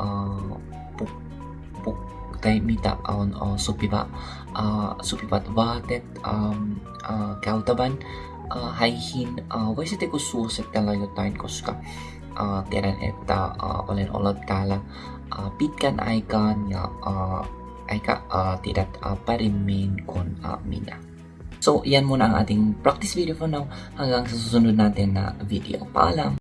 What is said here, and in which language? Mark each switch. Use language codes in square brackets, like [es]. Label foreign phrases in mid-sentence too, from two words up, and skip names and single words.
[fi] tai mitä on sopivat vaatteet käytävän aiheisiin. Voisitteko suositella jotain, koska tiedän, että olen ollut täällä pitkän aikaan ja aika tiedät paremmin kuin minä. [tl] So, yan muna ang ating [en] practice video for now. [tl] Hanggang sa susunod natin na video. Paalam!